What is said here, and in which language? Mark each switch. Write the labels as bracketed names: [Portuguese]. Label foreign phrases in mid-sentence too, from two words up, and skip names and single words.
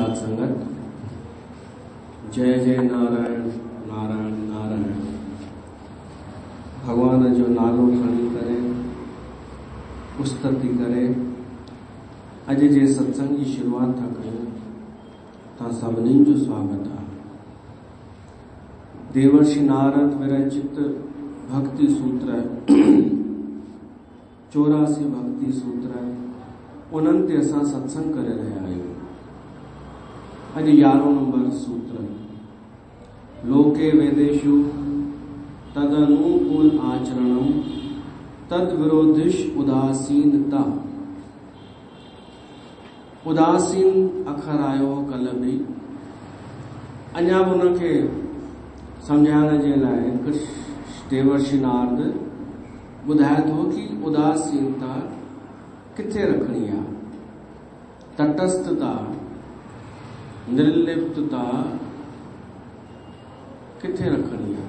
[Sindhi] संगत। जय जय नारायण नारायण नारायण। भगवान जो नालो खणी करे उस्तति करे अॼु जे सत्संग की शुरुआत था कयूं। तव्हां सभिनी जो स्वागत आहे। देवर्षि नारद विरचित भक्ति सूत्र 84 भक्ति सूत्र उन्हनि ते असां सत्संग करे रहिया आहियूं। अॼु 11 नंबर सूत्र। [Sanskrit] लोके वेदेषु तदनुकूल आचरणम तद विरोधिश उदासीनता। [Sindhi] उदासीन अखर आयो कल भी अञा उनखे समझाइण जे लाइ देवर्षि नारद ॿुधाए थो कि उदासीनता किथे रखणी आहे। तटस्थता निर्लिप्तता किथे रखणी आहे।